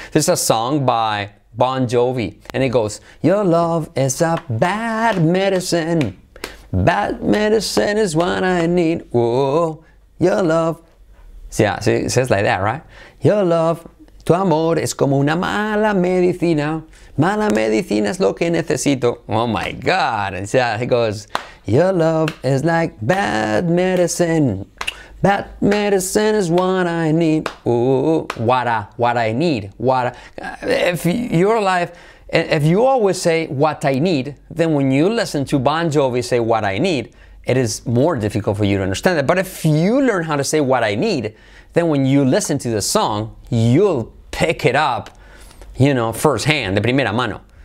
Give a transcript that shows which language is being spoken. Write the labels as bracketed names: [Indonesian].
[English] This is a song by Bon Jovi, and it goes, your love is a bad medicine. Bad medicine is what I need. Whoa, your love. Yeah, see, it says like that, right? Your love, [Spanish] tu amor es como una mala medicina. Mala medicina es lo que necesito. [English] Oh my God. And yeah, he goes, your love is like bad medicine. Bad medicine is what I need. Ooh, what I need. If you're alive, if you always say what I need, then when you listen to Bon Jovi say what I need, it is more difficult for you to understand that. But if you learn how to say what I need, then when you listen to the song, you'll pick it up, you know, firsthand, [Spanish] de primera mano.